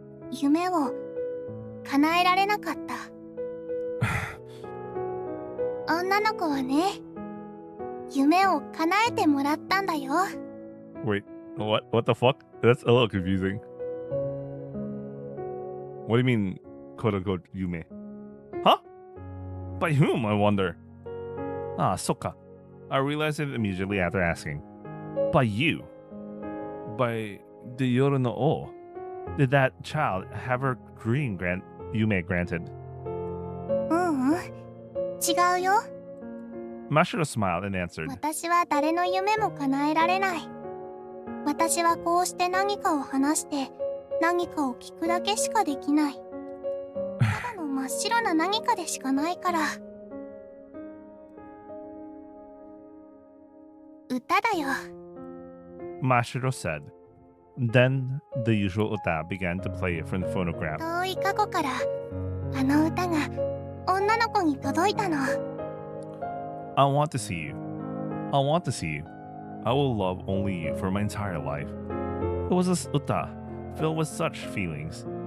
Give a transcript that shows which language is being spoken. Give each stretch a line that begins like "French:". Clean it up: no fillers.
Japanese: 夢を叶えられなかった。女の子はね、夢を叶えてもらったんだよ。
English: Wait, what the fuck? That's a little confusing. What do you mean, quote unquote, Yume? Huh? By whom, I wonder? Ah,
Japanese: Soka.
English: I realized it immediately after asking. By you. By the Yoru no O. Did that child have her dream Yume granted?
Japanese: 違うよ。
English: Mashiro smiled and answered.
Japanese: 私は誰の夢も叶えられない。私はこうして何かを話して何かを聞くだけしかできない。ただの真っ白な何かでしかないから。歌だよ。
English: Mashiro said. Then the usual uta began to play from the phonograph.
Japanese: 遠い過去からあの歌が女の子に届いたの。
English: I want to see you. I want to see you. I will love only you for my entire life. It was a uta filled with such feelings.